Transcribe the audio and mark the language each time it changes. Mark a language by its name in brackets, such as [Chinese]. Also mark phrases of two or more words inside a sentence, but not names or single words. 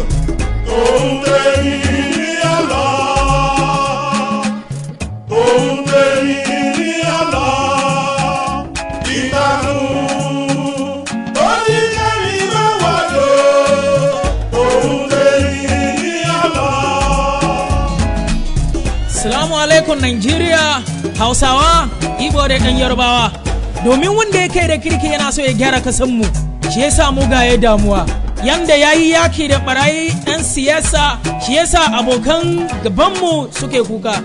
[Yoruba] òun tẹ̀yìn ní àlọ́ òun tẹ̀yìn ní àlọ́ ìtàkùn oníkẹ́rin máa wà lò òun tẹ̀yìn ní àlọ́. [Arabic] السلام عليكم [Hausa] Nigeria, Hausawa, Igbo da ɗan Yarbawa. Domin wanda ya kai da kirki yana so ya gyara kasanmu, shi yasa mugaye damuwa. Yanda ya yi yaki da barayi 'yan siyasa, shi yasa abokan gabanmu suke kuka.